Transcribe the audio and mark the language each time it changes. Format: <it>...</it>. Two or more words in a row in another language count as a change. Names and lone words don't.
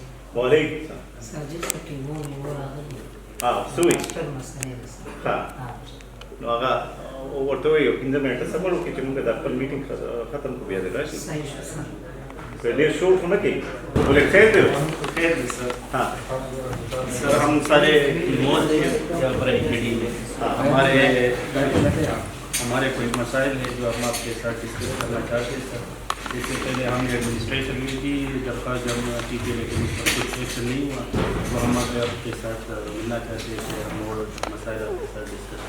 <ps>وعلیکم سوئی ورته یو 15 منټه صبر وکړئ چې موږ د خپل میټینګ ختم کړو بیا دې راشي ډېر شور خو نه کوي بولے خیر دی</ps> <ur>سر سر ہم سارے موجود ہیں یہاں پر میٹنگ میں ہمارے کوئی مسائل ہیں جو ہم آپ کے ساتھ ڈسکس کرنا چاہتے ہیں سر. اس سے پہلے ہم نے ایڈمنسٹریشن میں بھی درخواست جمع کی تھی لیکن اس پر کچھ ایکشن نہیں ہوا, تو ہم آپ کے ساتھ ملنا چاہتے ہیں کہ ہم اور مسائل آپ کے ساتھ ڈسکس کریں.</ur>